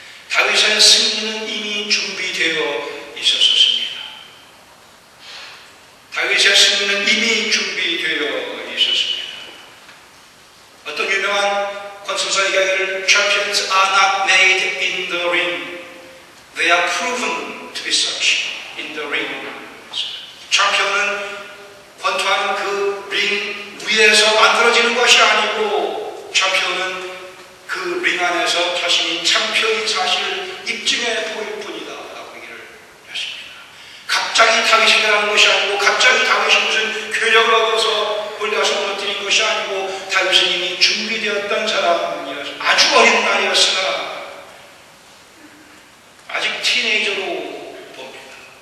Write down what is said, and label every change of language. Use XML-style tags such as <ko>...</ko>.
<ko>다윗의 승리는 이미 준비되어 있었습니다. 다윗의 승리는 이미 준비되어 있었습니다. 어떤 유명한 권선서 이야기를</ko> <en>Champions are not made in the ring. They are proven to be such in the ring.</en> <ko>챔피언은 권투하는 그 링 위에서 만들어지는 것이 아니고 챔피언은 그 링 안에서 자신이 챔피언인 사실을 입증해 보일 뿐이다 라고 얘기를 했습니다. 갑자기 다윗이 되는 것이 아니고 갑자기 다윗이 무슨 괴력을 얻어서 골리앗을 무너뜨린 것이 아니고 다윗은 이미 준비되었던 사람이어서 아주 어린 나이였으나 아직 티네이저로 봅니다.</ko>